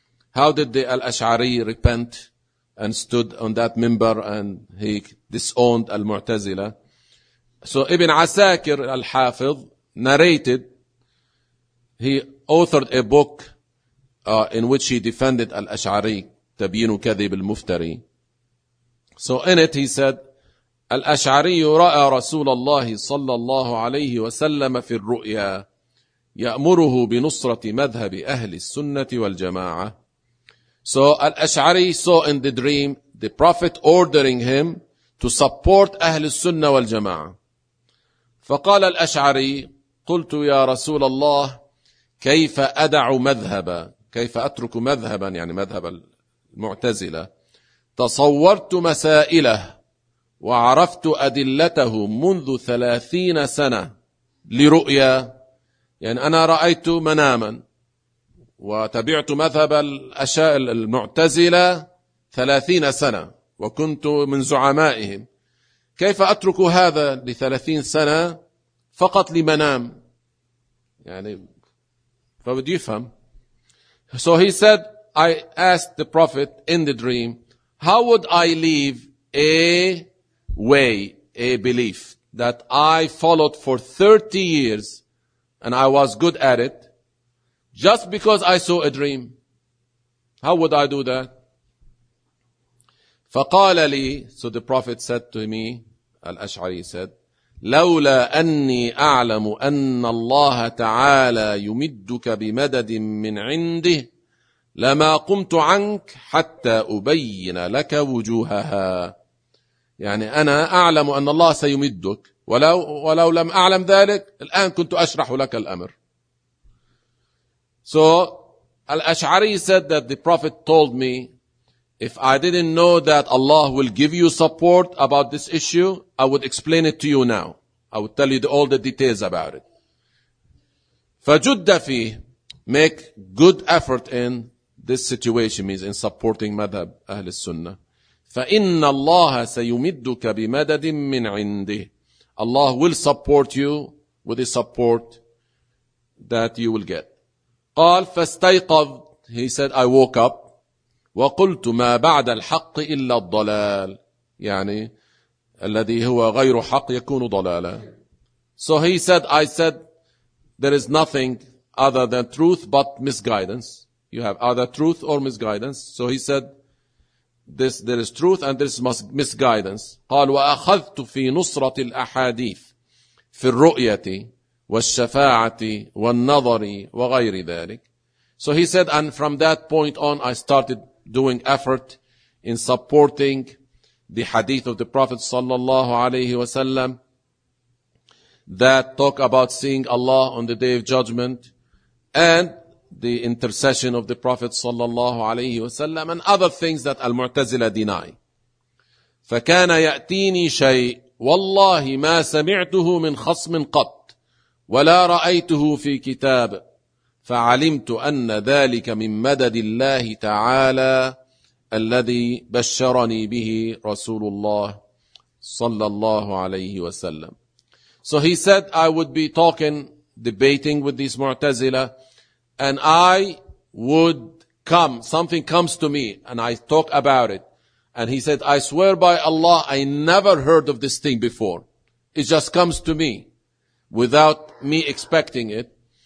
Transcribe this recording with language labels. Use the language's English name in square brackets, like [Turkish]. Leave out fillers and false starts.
[English] How did the Al-Ash'ari repent and stood on that member and he disowned المعتزلة؟ So Ibn عساكر الحافظ narrated, he authored a book in which he defended Al-Ash'ari, تبين كذب المفتري. So in it he said, [Arabic] الأشعري رأى رسول الله صلى الله عليه وسلم في الرؤيا يأمره بنصرة مذهب أهل السنة والجماعة. [English] So الأشعري saw in the dream the prophet ordering him to support أهل السنة والجماعة. [Arabic] فقال الأشعري: قلت يا رسول الله, كيف أدع مذهبا, كيف أترك مذهبا, يعني مذهب المعتزلة, تصورت مسائله وعرفت أدلته منذ 30 سنة لرؤيا. يعني أنا رأيت مناما وتبعت مذهب الأشياء المعتزلة 30 سنة وكنت من زعمائهم, كيف أترك هذا ل30 سنة فقط لمنام؟ يعني فبدي يفهم. [English] So he said, I asked the prophet in the dream, how would I leave a way, a belief that I followed for 30 years and I was good at it just because I saw a dream? How would I do that? [Arabic] فقال لي, [English] so the prophet said to me, Al-Ash'ari said, [Arabic] لولا أني أعلم أن الله تعالى يمدك بمدد من عنده لما قمت عنك حتى أبين لك وجوهها. يعني أنا أعلم أن الله سيمدك, ولو لم أعلم ذلك الآن كنت أشرح لك الأمر. [English] So Al-Ash'ari said that the prophet told me, if I didn't know that Allah will give you support about this issue, I would explain it to you now. I would tell you all the details about it. [Arabic] فجد فيه, [English] make good effort in this situation, means in supporting madhab Ahl al-Sunnah. [Arabic] فَإِنَّ اللَّهَ سَيُمِدُّكَ بِمَدَدٍ مِّنْ عِنْدِهِ. [English] Allah will support you with the support that you will get. [Arabic] قال فاستيقظ, [English] he said, I woke up. [Arabic] وقلت ما بعد الحق إلا الضلال, يعني الذي هو غير حق يكون ضلالا. [English] So he said, I said, there is nothing other than truth but misguidance. You have either truth or misguidance. So he said, there is truth and there is misguidance. [Arabic] قال وأخذت في نصرة الأحاديث في الرؤية والشفاعة والنظر وغير ذلك. [English] So he said, and from that point on, I started doing effort in supporting the hadith of the Prophet sallallahu alayhi wa sallam that talk about seeing Allah on the Day of Judgment and the intercession of the Prophet sallallahu alayhi wa sallam and other things that Al-Mu'tazila deny. [Arabic] فَكَانَ يَأْتِينِي شَيْءٍ وَاللَّهِ مَا سَمِعْتُهُ مِنْ خَصْمٍ قَطْ وَلَا رَأَيْتُهُ فِي كِتَابٍ فعلمت أن ذلك من مدد الله تعالى الذي بشرني به رسول الله صلى الله عليه وسلم. [English] So he said, I would be talking, debating with these Mu'tazila, and I would come, something comes to me, and I talk about it. And he said, I swear by Allah, I never heard of this thing before. It just comes to me without me expecting it.